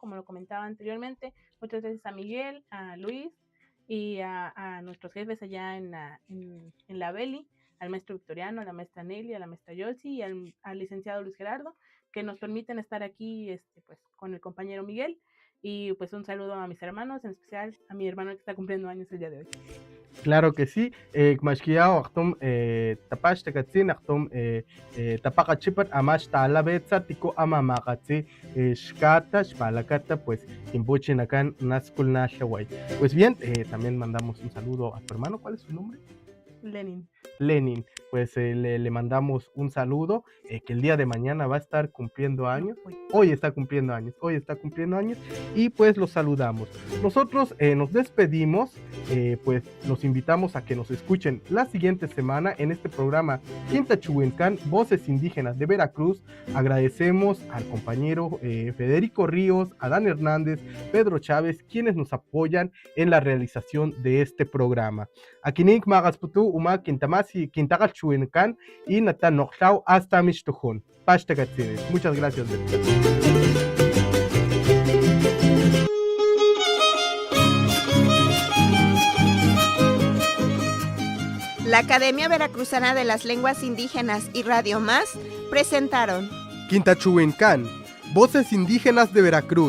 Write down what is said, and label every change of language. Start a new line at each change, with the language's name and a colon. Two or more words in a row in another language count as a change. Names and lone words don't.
Spanish: Como lo comentaba anteriormente, muchas gracias a Miguel, a Luis y a nuestros jefes allá en la Beli, al maestro Victoriano, a la maestra Nelly, a la maestra Yolsi y al licenciado Luis Gerardo, que nos permiten estar aquí pues, con el compañero Miguel. Y pues un saludo a mis hermanos, en especial a mi hermano que está cumpliendo años el día de hoy. Claro que sí.
Papantla Totonac: Mashkiao aktum tapash tekatzin aktum tapakachipat amash talabetza tiko amamakatzi shkata shpalakata pues kimbuchin acá naskul nashaway.
Spanish: Pues bien, también mandamos un saludo a tu hermano. ¿Cuál es su nombre? Lenin, pues le mandamos un saludo, que el día de mañana va a estar cumpliendo años, hoy está cumpliendo años, y pues los saludamos. Nosotros nos despedimos, pues los invitamos a que nos escuchen la siguiente semana en este programa Quintachuencán, Voces Indígenas de Veracruz. Agradecemos al compañero Federico Ríos, Adán Hernández, Pedro Chávez, quienes nos apoyan en la realización de este programa.
Papantla Totonac: Akinik Magasputu, Uma Quintamasi, Quintagalchuencán y Natan Nojlau hasta Mishtujun. Pashtacatzines.
Spanish: Muchas gracias. La Academia Veracruzana de las Lenguas Indígenas y Radio Más presentaron Quintachuencán, Voces Indígenas de Veracruz.